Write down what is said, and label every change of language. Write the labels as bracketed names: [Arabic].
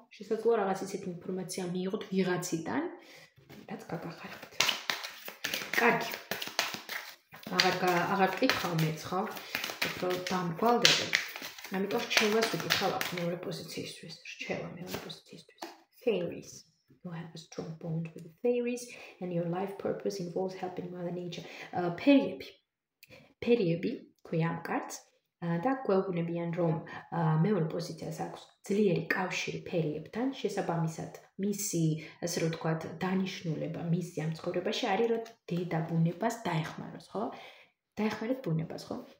[Georgian] შესაძლოა რაღაც ისეთი ინფორმაცია მიიღოთ ვიღაციდან, რაც გაგახარებთ. კარგი. აღარ გკითხავ მეც, ხო? უფრო დამრგვალდებოდ. ამიტომ რჩევას ვიკითხავ აქ მეორე პოზიციისთვის. რჩევა მეორე პოზიციისთვის. [English] Fairies. You have a strong bond with the fairies and your life purpose involves helping mother nature. [Georgian] Ფერიები ქვია ამ კარტს და გვეუბნებიან, რომ მეორე პოზიციას აქვს ძლიერი კავშირი ფერიებთან, შესაბამისად, მისი, ასე რომ ვთქვათ, დანიშნულება მისი ამ ცხოვრებაში არის, რომ დედა ბუნებას დაეხმაროს, ხო? დაეხმარეთ ბუნებას, ხო?